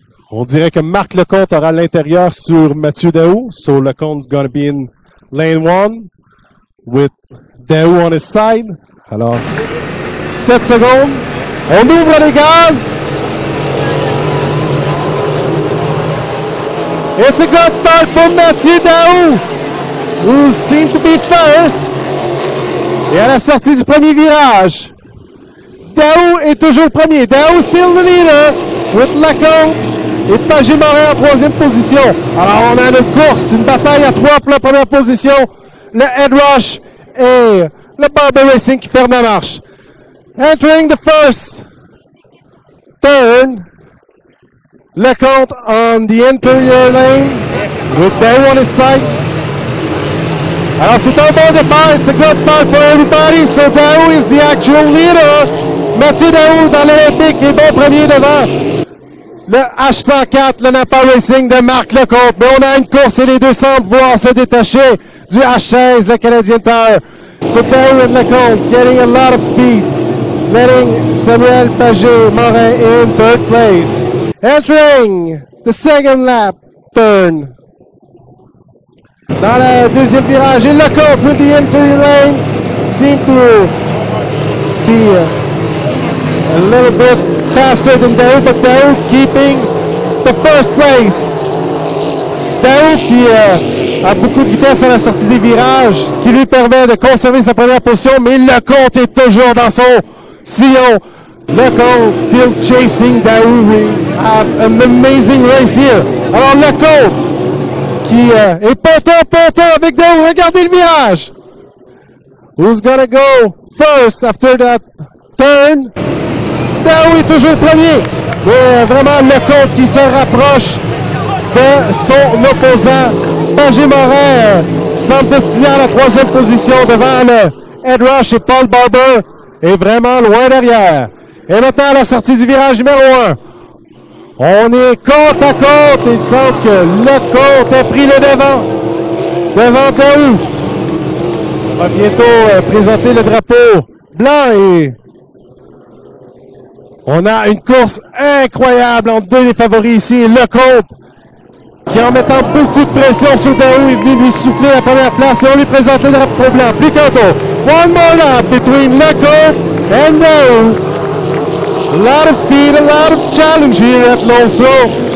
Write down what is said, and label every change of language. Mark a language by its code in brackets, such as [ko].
[fr] On dirait que Marc Lecomte aura l'intérieur sur Mathieu Daoust. [en] So Lecomte's going to be in lane 1 with Daoust on his side. [fr] Alors, 7 secondes. On ouvre les gaz. [en] It's a good start for Mathieu Daoust, who seemed to be first. [fr] Et à la sortie du premier virage, Daoust est toujours premier. [en] Daoust still the leader with Lecomte [fr] et Pagé-Morin en troisième position. Alors on a une course, une bataille à 3 pour la première position. Le Head Rush et le Barber Racing qui ferme la marche. [en] Entering the first turn, Lecomte on the interior lane with Daoust on his side. [fr] Alors c'est un bon départ, [en] it's a good start for everybody, so Daoust is the actual leader. [fr] Mathieu Daoust dans l'Olympique est bon premier devant le H104, le Napa Racing de Marc Lecomte. Mais on a une course et les deux semblent vouloir se détacher du H16, le Canadian Tire. [en] So Daoust and Lecomte getting a lot of speed, letting Samuel Pagé-Morin in third place. Entering the second lap turn. [fr] Dans le deuxième virage, et [en] Lecomte with the interior lane seem to be a little bit faster than Daoust, but Daoust keeping the first place. [fr] Daoust qui a beaucoup de vitesse à la sortie des virages, ce qui lui permet de conserver sa première position, mais Lecomte est toujours dans son sillon. [en] Lecomte still chasing Daoust. We have an amazing race here. [fr] Alors Lecomte qui est ponton avec Daoust. Regardez le virage. [en] Who's gonna go first after that turn? [fr] Daoust est toujours premier. Mais vraiment Lecomte qui se rapproche de son opposant. Pagé-Morin semble destiné à la troisième position devant le Head Rush et Paul Barber est vraiment loin derrière. Et maintenant, à la sortie du virage numéro 1, on est côte à côte. Il semble que Lecomte a pris le devant Daoust. On va bientôt présenter le drapeau blanc et on a une course incroyable entre deux des favoris ici. Lecomte, qui en mettant beaucoup de pression sur Daoust, est venu lui souffler la première place et on lui présente le drapeau blanc. Plus qu'auto. [en] One more lap between Lecomte and Daoust. A lot of speed, a lot of challenge here at Lonceau.